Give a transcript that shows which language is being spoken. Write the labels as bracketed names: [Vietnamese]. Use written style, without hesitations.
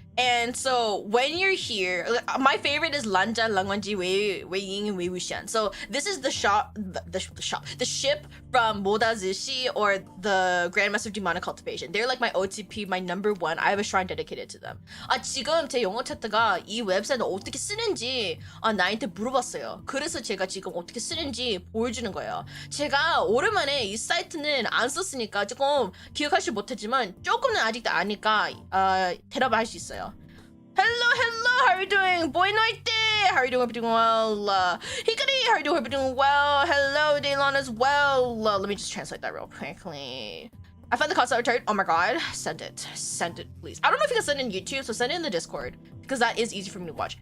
[English] And so when you're here, my favorite is Lanja Langwanji Wei Ying Wei Wuxian. So this is the ship from Moda Zishi or the Grandmaster Demonic Cultivation. They're like my OTP, my #1. I have a shrine dedicated to them. [Korean] 지금 제 영어 차트가 이 웹사이트 어떻게 쓰는지 나한테 물어봤어요. 그래서 제가 지금 어떻게 쓰는지 보여주는 거예요. 제가 오랜만에 이 사이트는 안 썼으니까 조금 기억하지 못했지만 조금은 아직도 아니까 대답할 수 있어요. [English] Hello, how are you doing? Boy Noite, how are you doing? Hope you're doing well. Hikari, how are you doing? Hope you're doing well. Hello, Daylon as well. Let me just translate that real quickly. I found the concept returned. Oh my god, send it, please. I don't know if you can send it in YouTube, so send it in the Discord because that is easy for me to watch.